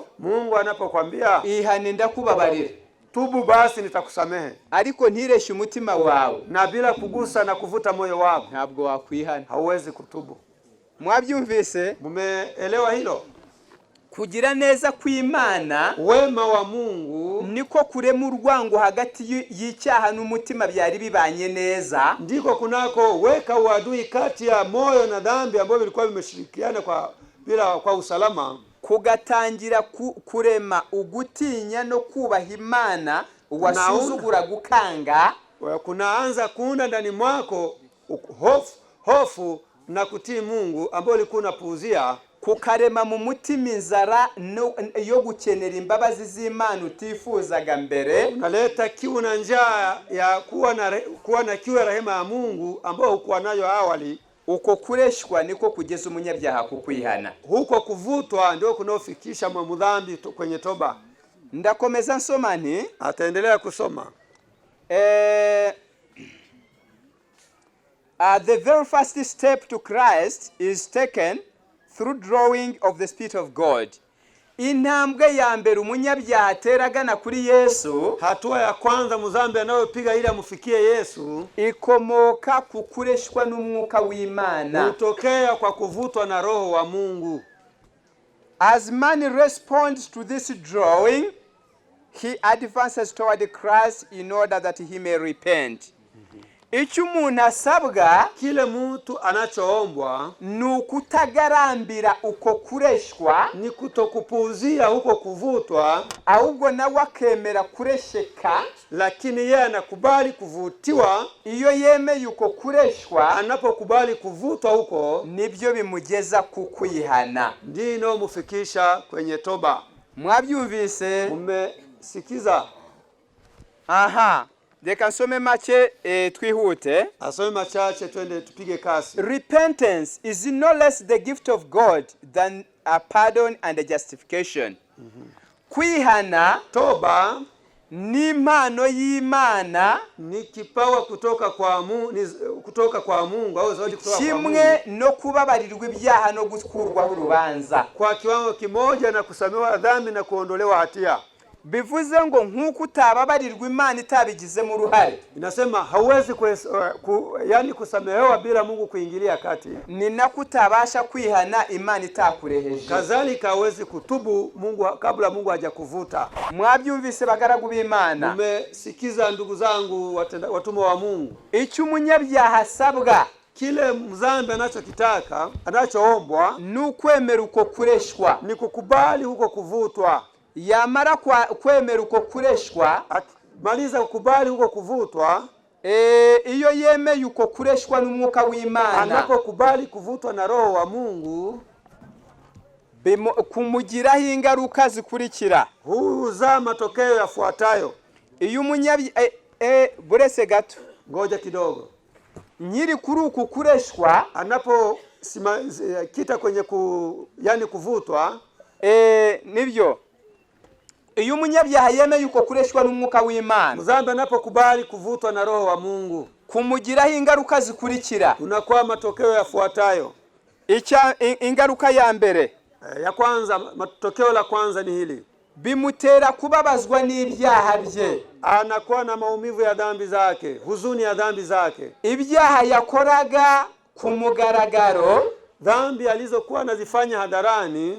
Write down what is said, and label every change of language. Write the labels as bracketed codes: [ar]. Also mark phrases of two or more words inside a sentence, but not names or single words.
[sw] Mungu anapokuambia [rw] ihane ndakubabarira, [sw] tubu basi nitakusamehe, [rw] ariko ntireshe umutima wawe, [sw] na bila kugusa na kuvuta moyo wako, [rw] ntabwo wakwihana. [sw] hauwezi kutubu. [rw] Mwabyumvise? [sw] Mumeelewa hilo? [rw] Kugira neza kw'Imana, [sw] Wema wa Mungu [rw] niko kurema urwango hagati y'icyaha n'umutima byari bibanye neza, [sw] ndiko kunako weka uadui kati ya moyo na dhambi ambao vilikuwa vimeshirikiana kwa usalama, [rw] kugatangira kurema ugutinya no kubaha Imana wasuzugura gukanga. [sw] Kunaanza kuunda ndani mwako hofu na kutii Mungu ambao ulikuwa unapuuzia, [rw] kukarema mu mutima inzara yo gukenera imbabazi z'Imana utifuzaga mbere, [sw] unaleta kiu na njaa ya kuwa na kiu ya rehema ya Mungu ambao hukuwa nayo awali. [rw] Uko kureshwa niko kugeza umunyabyaha kukwihana. [sw] Huko kuvutwa ndio kunaofikisha mdhambi kwenye toba. [rw] Ndakomeza nsoma nti, [sw] ataendelea kusoma. [en] The very first step to Christ is taken through drawing of the Spirit of God. [rw] Intambwe ya mbere umunyabyaha ateragana kuri Yesu, [sw] hatua ya kwanza mzambi anayopiga ili amufikie Yesu, [rw] ikomoka kukureshwa n'umwuka w'Imana, [sw] hutokea kwa kuvutwa na roho wa Mungu. [en] As man responds to this drawing, he advances toward Christ in order that he may repent. [rw] Icyo umuntu asabwa, [sw] kile mtu anachoombwa, [rw] ni ukutagarambira uko kureshwa, [sw] ni kutokupuuzia huko kuvutwa, [rw] ahubwo nawe akemera kuresheka, [sw] lakini yeye anakubali kuvutiwa. [rw] Iyo yemeye uko kureshwa, [sw] anapokubali kuvutwa huko, [rw] nibyo bimugeza kukwihana, [sw] ndino mufikisha kwenye toba. [rw] Mwabyumvise? [sw] Mmesikiza? Aha. [rw] Reka nsome make twihute. [sw] Asome machache twende tupige kasi. [en] Repentance is no less the gift of God than a pardon and a justification. [rw] Kwihana, [sw] toba, [rw] ni impano y'Imana, [sw] ni kipawa kutoka kwa Mungu au zawadi kutoka kwa Mungu, [rw] kimwe no kubabarirwa ibyaha no gukurwaho urubanza, [sw] kwa kiwango kimoja na kusamehewa dhambi na kuondolewa hatia. [rw] Bivuze ngo nk'uko utababarirwa Imana itabigizemo uruhare, [sw] inasema hauwezi yani kusamehewa bila Mungu kuingilia kati, [rw] ni nako utabasha kwihana Imana itakureheje. [sw] Kadhalika hauwezi kutubu Mungu kabla Mungu hajakuvuta. [rw] Mwabyumvise bagaragu b'Imana? [sw] Mmesikiza ndugu zangu watumwa wa Mungu? [rw] Icyo umunyabyaha asabwa, [sw] kile mzambi anachokitaka, anachoombwa, [rw] ni ukwemera uko kureshwa, [sw] ni kukubali huko kuvutwa. [rw] Yamara kwemera uko kureshwa, [sw] maliza kukubali huko kuvutwa, [rw] iyo yemeye uko kureshwa n'umwuka w'Imana, [sw] anapokubali kuvutwa na roho wa Mungu, [rw] kumugiraho ingaruka zikurikira. [sw] Huza matokeo yafuatayo. [rw] Iyo burese gato, [sw] ngoja kidogo. [rw] Nyiri kuri uku kureshwa, [sw] anapo kita kwenye yani kuvutwa, [rw] nibyo. Iyo umunyabyaha yemeye uko kureshwa n'umwuka w'Imana, [sw] mzambi anapokubali kuvutwa na roho wa Mungu, [rw] kumugiraho ingaruka zikurikira. [sw] Unakuwa matokeo yafuatayo. [rw] Ingaruka ya mbere, [sw] ya kwanza, matokeo la kwanza ni hili: [rw] bimutera kubabazwa n'ibyaha bye. [sw] Anakuwa na maumivu ya dhambi zake, huzuni ya dhambi zake. [rw] Ibyaha yakoraga ku mugaragaro, [sw] dhambi alizokuwa anazifanya hadharani,